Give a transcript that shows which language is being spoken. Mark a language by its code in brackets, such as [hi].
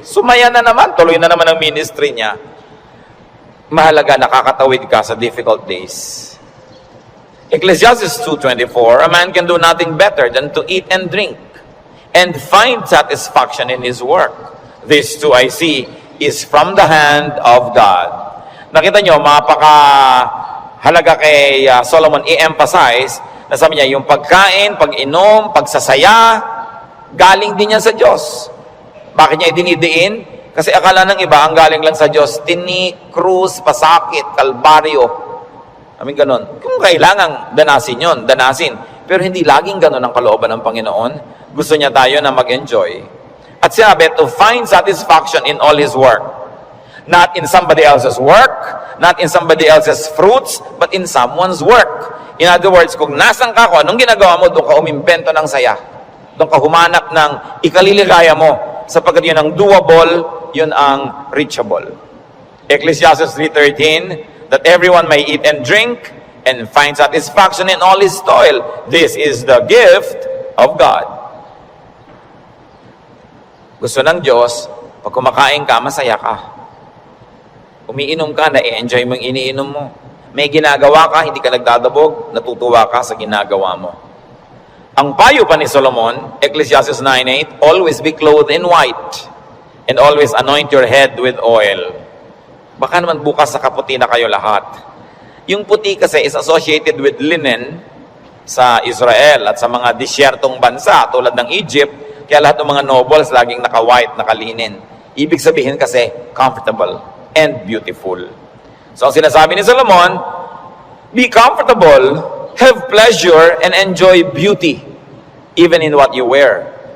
[tl] Sumaya na naman, tuloy na naman ang ministry niya. Mahalaga, nakakatawid ka sa [en] difficult days. Ecclesiastes 2:24, a man can do nothing better than to eat and drink and find satisfaction in his work. This too I see is from the hand of God. [tl] Nakita nyo, mapaka-halaga kay Solomon i-emphasize na sabi niya, yung pagkain, pag-inom, pagsasaya, galing din yan sa Diyos. Bakit niya idinidiin? Kasi akala ng iba, ang galing lang sa Diyos, tini, krus, pasakit, kalbaryo. Amin ganon. Kung kailangan danasin yon, danasin. Pero hindi laging ganon ang kalooban ng Panginoon. Gusto niya tayo na mag-enjoy. At sinabi, [en] to find satisfaction in all His work. Not in somebody else's work, not in somebody else's fruits, but in someone's work. In other words, [tl] kung nasan ka, kung anong ginagawa mo, doon ka umimbento ng saya. Doon ka humanap ng ikaliligaya mo. Sapagkat yun ang doable, yun ang reachable. [en] Ecclesiastes 3:13, that everyone may eat and drink and find satisfaction in all his toil. This is the gift of God. [tl] Gusto ng Diyos, pag kumakain ka, masaya ka. Umiinom ka, na-enjoy mo yung iniinom mo. May ginagawa ka, hindi ka nagdadabog, natutuwa ka sa ginagawa mo. Ang payo pa ni Solomon, [en] Ecclesiastes 9:8, always be clothed in white and always anoint your head with oil. [tl] Baka naman bukas sa kaputi na kayo lahat. Yung puti kasi [en] is associated with linen [tl] sa Israel at sa mga disyertong bansa tulad ng Egypt, kaya lahat ng mga nobles laging naka-white, naka-linen. Ibig sabihin kasi [en] comfortable and beautiful. [tl] So ang sinasabi ni Solomon, [en] be comfortable, have pleasure, and enjoy beauty, even in what you wear.